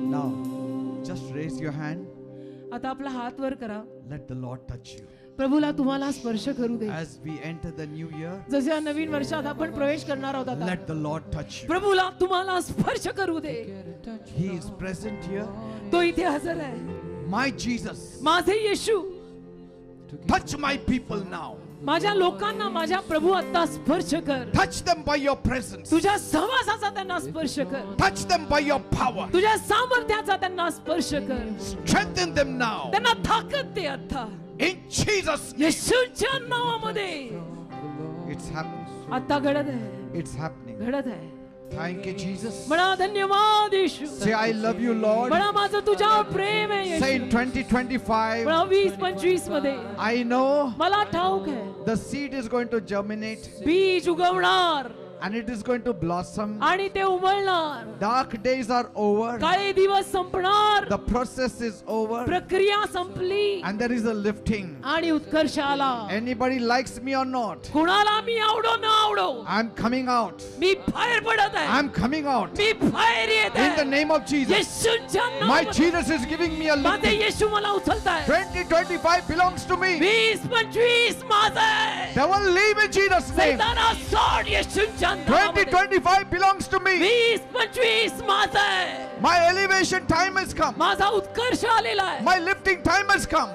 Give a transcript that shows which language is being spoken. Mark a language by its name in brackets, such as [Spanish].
[English] Now, just raise your hand. [Marathi] आता आपला हात वर करा. [English] Let the Lord touch you. [Marathi] प्रभूला तुम्हाला स्पर्श करू दे. [English] As we enter the new year, [Marathi] जसे या नवीन वर्षात आपण प्रवेश करणार आहोत आता, [English] let the Lord touch you. [Marathi] प्रभूला तुम्हाला स्पर्श करू दे. [English] He is present here. [Marathi] तो इथे हजर आहे. [English] My Jesus, [Marathi] माझे येशू, [English] touch my people now. [Marathi] माझ्या लोकांना माझ्या प्रभू आता स्पर्श कर. [English] Touch them by your presence. [Marathi] तुझ्या सहवासाचा त्यांना स्पर्श कर. [English] Touch them by your power. [Marathi] तुझ्या सामर्थ्याचा त्यांना स्पर्श कर. [English] Strengthen them now. [Marathi] त्यांना ताकद दे आता, [English] In Jesus' name. [Marathi] येशूच्या नावामध्ये. [English] It's happening. [Marathi] आता घडत आहे, [English] It's happening. [Marathi] घडत आहे. [English] Thank you, Jesus. [Marathi] म्हणा धन्यवाद येशू. [English] Say, I love you, Lord. [Marathi] म्हणा माझं तुझ्यावर प्रेम आहे [English] Say [Marathi] येशू. [English] in 2025, [Marathi] म्हणा 2025 मध्ये [English] I know [Marathi] मला ठाऊक आहे [English] the seed is going to germinate [Marathi] बीज उगवणार [English] and it is going to blossom. [Marathi] आणि ते उमलणार. [English] Dark days are over. [Marathi] काळे दिवस संपणार. [English] The process is over. [Marathi] प्रक्रिया संपली [English] And there is a lifting. [Marathi] आणि उत्कर्ष आला. [English] Anybody likes me or not? [Marathi] कुणाला मी आवडो न आवडो, [English] I'm coming out. [Marathi] मी बाहेर पडत आहे. [English] I'm coming out. [Marathi] मी बाहेर येत [English] In the [Marathi] आहे. [English] name of Jesus. [Marathi] येशूच्या [English] My [Marathi] नावामध्ये [English] Jesus is giving me a [Marathi] माझे [English] lifting. [Marathi] येशू मला उचलताय. [English] 2025 belongs to me. [Marathi] 2025 माझं आहे. [English] Devil, leave in Jesus' name. [Marathi] सैताना सोड येशूच्या नावामध्ये. [English] 2025 belongs to me. [Marathi] 2025 माझं आहे. [English] My elevation time has come. [Marathi] माझा उत्कर्ष आलेला आहे. [English] My lifting time has come.